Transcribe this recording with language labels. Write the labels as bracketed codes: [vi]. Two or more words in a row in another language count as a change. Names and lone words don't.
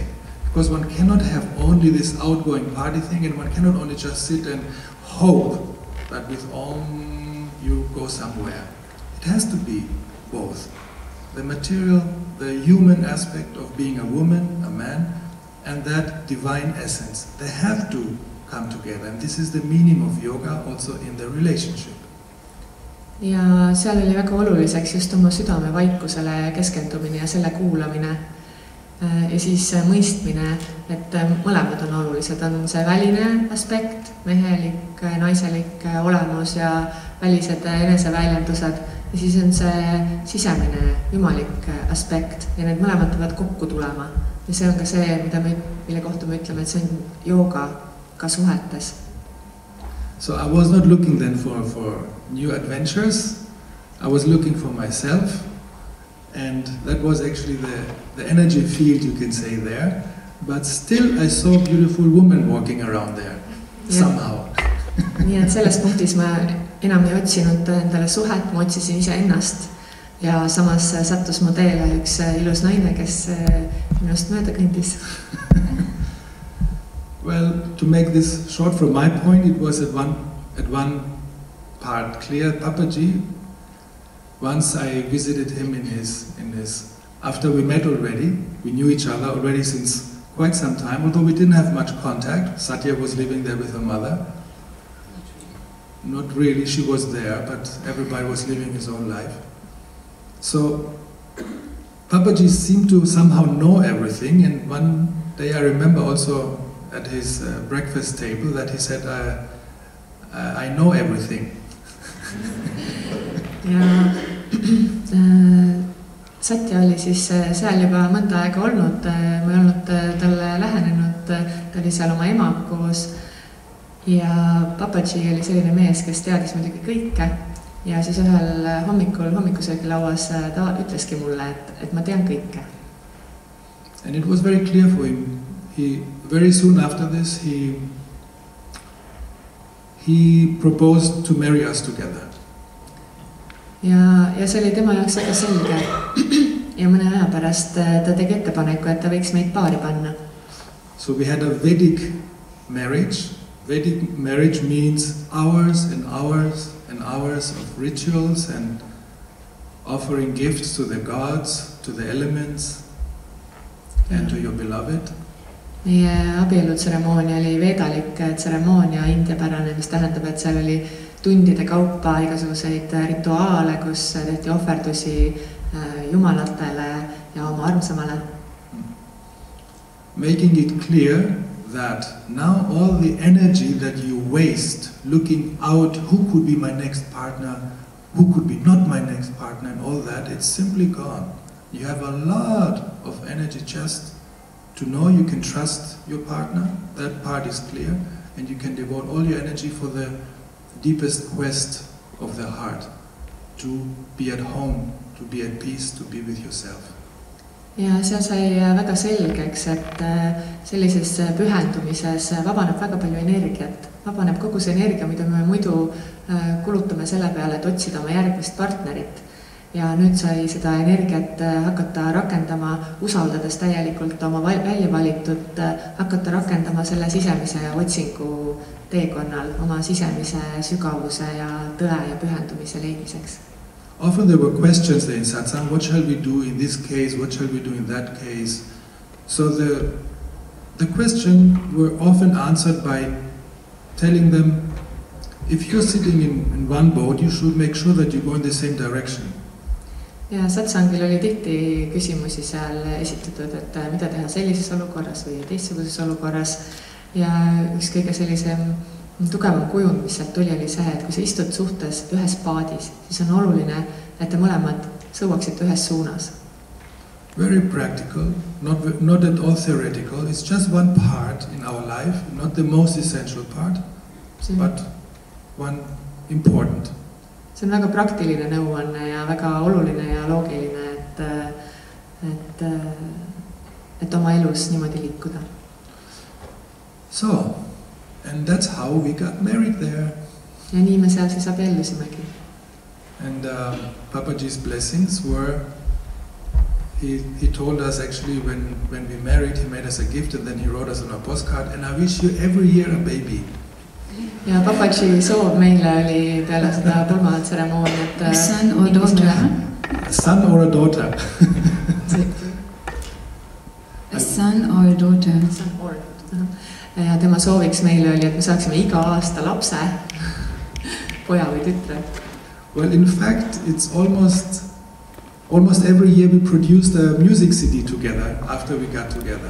[en] Because one cannot have only this outgoing party thing, and one cannot only just sit and hope that with you go somewhere. It has to be both. The material, the human aspect of being a woman, a man, and that divine essence. They have to come together. And this is the meaning of yoga also in the relationship. [et] Ja seal oli väga oluliseks just oma südame vaikusele keskendumine ja selle kuulamine. Ja siis mõistmine, et mõlemad on olulised. On see väline aspekt, mehelik, naiselik olemus ja välised eneseväljendused. Ja siis on see sisemine, jumalik aspekt ja need mõlemad peavad kokku tulema. Ja see on ka see, mille kohta me ütleme, et see on jooga ka suhetes. [en] So I was not looking then for new adventures. I was looking for myself. And that was actually the energy field, you can say, there. But still I saw beautiful women walking around there, somehow. [et] Nii et selles punktis ma enam ei otsinud endale suhet, ma otsisin ise ennast. Ja samas sattus mu teele üks ilus naine, kes minust mööda kõndis. [en] Well, to make this short from my point, it was at one part clear. Papaji, once I visited him in his, after we met already, we knew each other already since quite some time, although we didn't have much contact. Satya was living there with her mother. Not really, she was there, but everybody was living his own life. So Papaji seemed to somehow know everything, and one day I remember also at his breakfast table that he said, I know everything. [et] ja Satya oli siis seal juba mõnda aega olnud, ma ei olnud talle lähenenud, ta oli seal oma emaga koos ja Papaji oli selline mees, kes teadis muidugi kõike ja siis ühel hommikul hommikusöögilauas ta ütleski mulle, et ma tean kõike. [en] And it was very clear for him. Very soon after this he proposed to marry us together. [et] Ja see oli tema jaoks väga selge ja mõne aja pärast ta tegi ettepaneku, et ta võiks meid paari panna. [en] So we had a Vedic marriage. Vedic marriage means hours and hours and hours of rituals and offering gifts to the gods, to the elements and to your beloved. [et] Meie abielutseremoonia oli vedalik tseremoonia indiapärane, mis tähendab, et seal oli tundide kaupa igasuguseid rituaale, kus tehti ohverdusi jumalatele ja oma armsamale. [en] Making it clear that now all the energy that you waste looking out who could be my next partner, who could be not my next partner and all that, it's simply gone. You have a lot of energy just to know you can trust your partner, that part is clear, and you can devote all your energy for the deepest quest of the heart, to be at home, to be at peace, to be with yourself. [et] Ja seal sai väga selgeks, et sellises pühendumises vabaneb väga palju energiat. Vabaneb kogu see energia, mida me muidu kulutame selle peale, et otsida oma järgmist partnerit. Ja nüüd sai seda energiat hakata rakendama, usaldades täielikult oma välja valitud, hakata rakendama selle sisemise otsingu teekonnal, oma sisemise sügavuse ja tõe ja pühendumise leidmiseks. [en] Often there were questions there in satsang, what shall we do in this case, what shall we do in that case? So the questions were often answered by telling them, if you're sitting in one boat, you should make sure that you go in the same direction. [et] Ja satsangil oli tihti küsimusi seal esitatud, et mida teha sellises olukorras või teistsuguses olukorras. Ja üks kõige sellisem tugevam kujund, mis sealt tuli, oli see, et kui sa istud suhtes ühes paadis, siis on oluline, et te mõlemad sõuaksite ühes suunas. [en] Very practical, not at all theoretical. It's just one part in our life, not the most essential part, but one important. [et] See on väga praktiline nõuanne ja väga oluline ja loogiline, et oma elus niimoodi liikuda. [en] So, and that's how we got married there. [et] Ja nii me seal siis abiellusimegi. [en] And Papaji's blessings were, he told us actually when we married, he made us a gift and then he wrote us on a postcard, and I wish you every year a baby. [et] Ja Papaji soov meile oli peale seda pulmatseremooniat [en] a son or daughter. A son or a daughter. A son or a daughter. [et] Ja tema sooviks meile oli, et me saaksime iga aasta lapse, poja või tütre. [en] Well, in fact, it's almost every year we produced a music CD together after we got together.